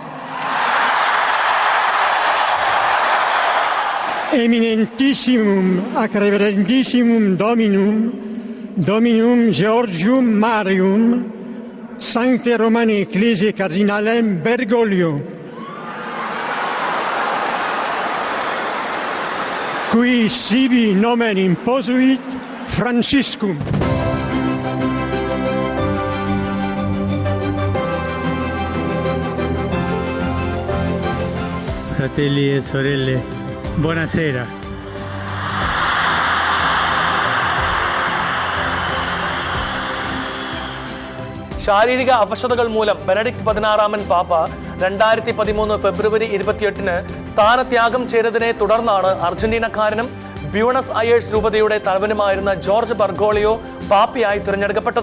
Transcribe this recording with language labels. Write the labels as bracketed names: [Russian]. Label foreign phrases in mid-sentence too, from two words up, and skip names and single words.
[Latin] eminentissimum ac reverendissimum dominum Georgium Marium Sancte Romane Ecclesiae Cardinalem Bergoglio, qui sibi nomen imposuit Franciscum. [Italian] Fratelli e sorelle, buonasera. [Malayalam] ശാരീരിക അവശതകൾ മൂലം ബെനഡിക്ട് 16 പാപ്പ 2013 ഫെബ്രുവരി 28 സ്ഥാനത്യാഗം ചെയ്തതിനെ തുടർന്നാണ് അർജന്റീനക്കാരനും ബ്യൂണസ് അയേഴ്സ് രൂപതയുടെ തലവനുമായിരുന്ന ജോർജ് ബർഗോളിയോ പാപ്പയായി തിരഞ്ഞെടുക്കപ്പെട്ടത്.